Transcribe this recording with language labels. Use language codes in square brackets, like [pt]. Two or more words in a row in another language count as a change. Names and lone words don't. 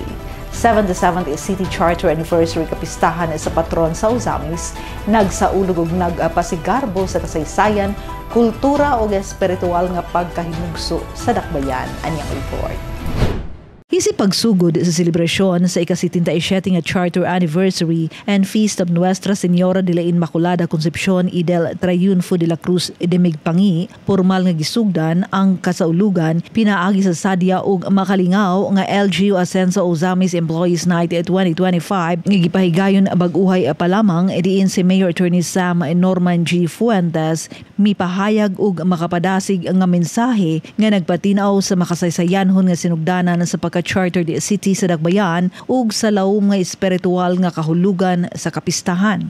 [ceb] 77th City Charter Anniversary kapistahan sa patron sa Ozamis, nagsaulog ug nagpasigarbo sa kasaysayan, kultura ug espiritual nga pagkahimugso sa dakbayan. Anyang report. Isip pagsugod sa selebrasyon sa ika-77 nga Charter Anniversary and Feast of Nuestra Señora de la Inmaculada Concepcion y del Triunfo de la Cruz de Migpangi, formal nga gisugdan ang kasaulugan pinaagi sa sadya ug makalingaw nga LGU Asenso Ozamis Employees Night 2025 nga gipahigayon bag-uhay pa lamang diin si Mayor Attorney Sam Norman G. Fuentes mipahayag ug makapadasig nga mensahe nga nagpatinaw sa makasaysayanhon nga sinugdanan sa pagka-chartered city sa dakbayan ug sa lawom nga espiritual nga kahulugan sa kapistahan.